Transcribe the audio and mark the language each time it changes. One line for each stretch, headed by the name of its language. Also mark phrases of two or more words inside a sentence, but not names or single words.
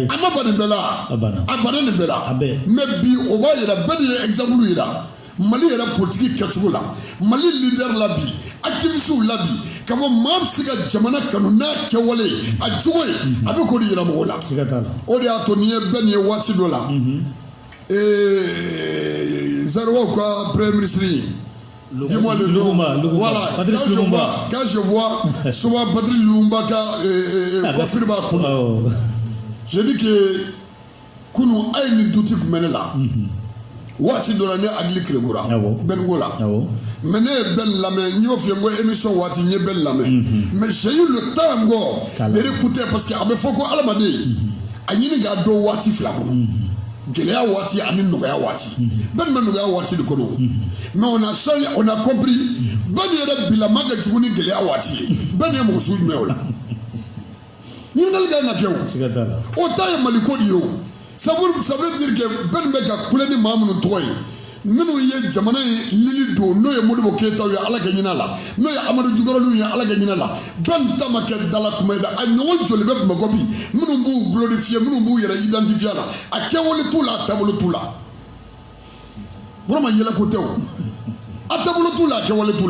Bambara: a ma ban nin bɛɛ la a banna nin bɛɛ la mais bi o b'a yira bɛɛ de ye exemple yira Mali yɛrɛ politique kɛcogo la Mali leader la bi activistes la bi ka fɔ maa bɛ se ka jamana kanu n'a kɛwale a jogo ye a bɛ k'o de yira mɔgɔw la o de y'a to n'i ye bɛɛ nin ye waati dɔ la Zarouaw ka
French: premier ministre dis-moi le nom. Voilà. Quand je vois souvent Patrice Lumumba coiffure
Bambara: b'a kunna.
French: Je dis que
Bambara: kunu a ye nin duti kun bɛ ne la. Waati dɔ la ne hakili kilegura. Bɛn ko la. Mais ne ye bɛn lamɛn n y'o f'i ye n ko émission waati n ye bɛn lamɛn.
French: Mais j'ai eu le temps encore de l'écouter parce que
Bambara: a bɛ fɔ ko adamaden a ɲini k'a dɔn waati fila kɔnɔ. Gɛlɛya waati ani nɔgɔya waati bɛɛ ma nɔgɔya waati de kɔnɔ
French: mais on a compris
Bambara: bɛɛ yɛrɛ bila ma kɛ jugu ni gɛlɛya waati ye bɛɛ ye mɔgɔ sugu jumɛn o la ɲininkali ka kan ka kɛ o ta ye Mali ko de ye o
French: ça veut dire que
Bambara: bɛɛ bɛ ka kule ni maa minnu tɔgɔ ye minnu ye jamana in lili don n'o ye Modibo Keyitaw ye Ala ka ɲin'a la n'o ye Amadu Jikɔrɔniw ye Ala ka ɲin'a la bɛɛ ta ma kɛ dala kuma ye dɛ a ɲɔgɔn joli bɛ Bamakɔ bi minnu b'u glorifier minnu b'u yɛrɛ identifier a la a kɛwale t'u la a taabolo t'u la Burama yɛlɛko tɛ o a taabolo t'u la a kɛwale t'u